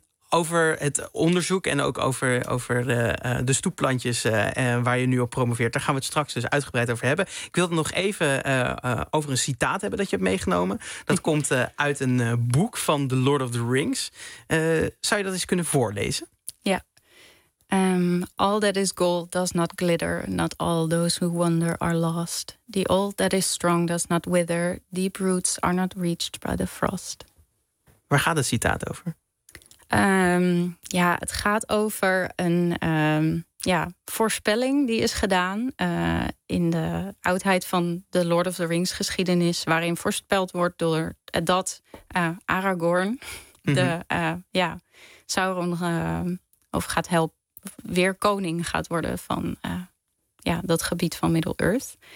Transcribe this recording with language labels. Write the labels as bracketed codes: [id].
[nl] Over het onderzoek en ook over de stoepplantjes waar je nu op promoveert. Daar gaan we het straks dus uitgebreid over hebben. Ik wil het nog even over een citaat hebben dat je hebt meegenomen. Dat komt uit een boek van The Lord of the Rings. Zou je dat eens kunnen voorlezen? Ja. [en] All that is gold does not glitter. Not all those who wander are lost. The old that is strong does not wither. Deep roots are not reached by the frost. [nl] Waar gaat het citaat over? Ja, het gaat over een voorspelling die is gedaan in de oudheid van de Lord of the Rings geschiedenis, waarin voorspeld wordt door dat Aragorn de Sauron of gaat helpen weer koning gaat worden van dat gebied van Middle-earth.